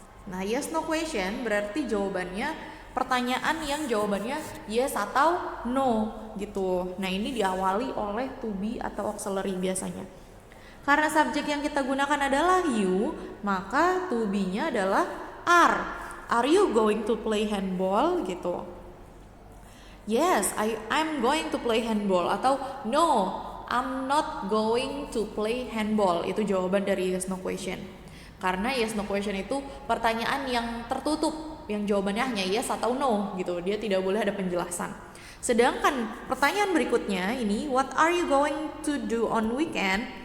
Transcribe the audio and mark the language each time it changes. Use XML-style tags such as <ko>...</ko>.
<id>Nah, yes no question berarti jawabannya pertanyaan yang jawabannya yes atau no gitu. Nah, ini diawali oleh to be atau auxiliary biasanya. Karena subjek yang kita gunakan adalah you, maka to be-nya adalah are.</id> <en>Are you going to play handball gitu? Yes, I'm going to play handball. Atau no, I'm not going to play handball.</en> <id>Itu jawaban dari yes no question. Karena yes no question itu pertanyaan yang tertutup, yang jawabannya hanya yes atau no gitu. Dia tidak boleh ada penjelasan. Sedangkan pertanyaan berikutnya ini, what are you going to do on weekend?</id>